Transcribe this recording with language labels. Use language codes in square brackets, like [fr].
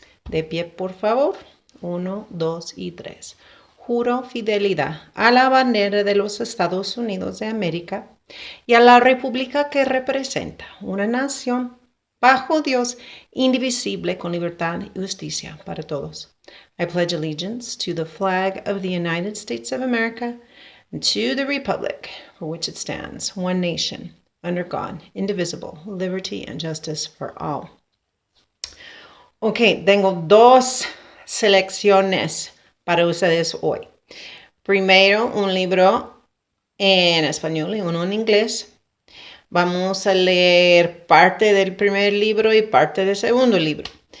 [es] De pie, por favor. 1, 2 y 3. Juro fidelidad a la bandera de los Estados Unidos de América y a la república que representa una nación bajo Dios, indivisible, con libertad y justicia para todos. [en] I pledge allegiance to the flag of the United States of America and to the republic for which it stands, one nation, under God, indivisible, liberty and justice for all. [es] Ok, tengo dos selecciones para ustedes hoy. Primero, un libro en español y uno en inglés. Vamos a leer parte del primer libro y parte del segundo libro.